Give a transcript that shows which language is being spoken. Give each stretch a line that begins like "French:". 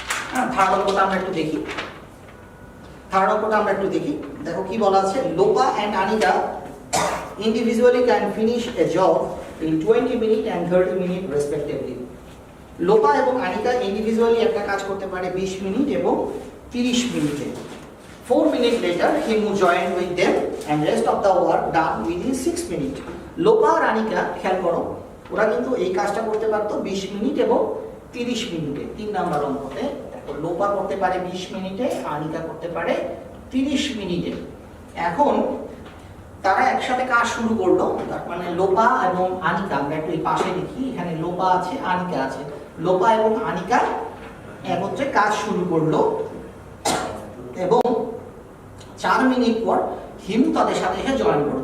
Bangla: হ্যাঁ, থার্ড অঙ্কটা আমরা একটু দেখি। থার্ড অঙ্কটা আমরা একটু দেখি, দেখো কি বলা আছে।
English: Lopa and Anika individually can finish a job in 20 minutes and 30 minutes respectively.
Bangla: Lopa এবং আনিকা ইন্ডিভিজুয়ালি একটা কাজ করতে পারে 20 মিনিট এবং 30 মিনিটে।
English: 4 minutes later he will join with them and rest of the work done within 6 minutes.
Bangla: Lopa আর আনিকা, খেয়াল করো, ওরা কিন্তু এই কাজটা করতে পারতো 20 মিনিট এবং 30 মিনিটে। 3 নাম্বার অঙ্কতে দেখো লোপা করতে পারে 20 মিনিটে, আনিকা করতে পারে 30 মিনিটে। এখন তারা একসাথে কাজ শুরু করলো, তার মানে লোপা এবং আনিকা, আমরা একটু এই পাশে লিখি, এখানে লোপা আছে আনিকা আছে, লোপা এবং আনিকা একত্রে কাজ শুরু করলো, এবং 4 মিনিট পর হিমু তাদের সাথে এসে জয়েন করলো।